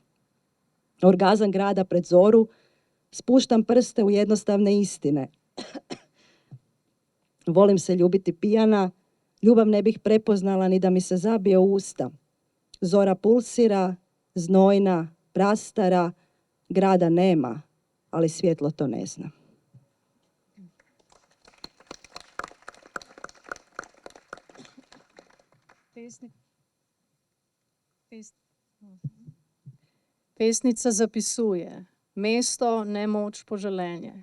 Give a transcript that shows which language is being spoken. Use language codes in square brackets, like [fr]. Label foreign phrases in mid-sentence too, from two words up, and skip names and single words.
[hr] Orgazam grada pred zoru, spuštam prste u jednostavne istine. Volim se ljubiti pijana, ljubav ne bih prepoznala ni da mi se zabije u usta. Zora pulsira, znojna, prastara, grada nema, ali svjetlo to ne zna. [sl] Pesnica zapisuje: mesto, nemoč, poželenje.